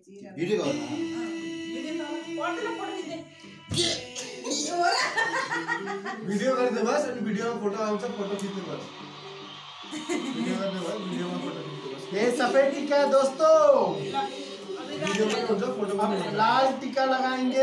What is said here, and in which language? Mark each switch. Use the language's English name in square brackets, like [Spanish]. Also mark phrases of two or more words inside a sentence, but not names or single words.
[Nepali] भिडियो गर्नु भिडियो गर्ने बस अनि भिडियोमा फोटो आउँछ फोटो खिच्नु बस भिडियो गर्ने भयो भिडियोमा फोटो खिच्नु बस [Hindi] ये सफेद टीका है दोस्तों, [Nepali] भिडियो पनि हुन्छ फोटो पनि हुन्छ [Hindi] लाल टीका लगाएंगे।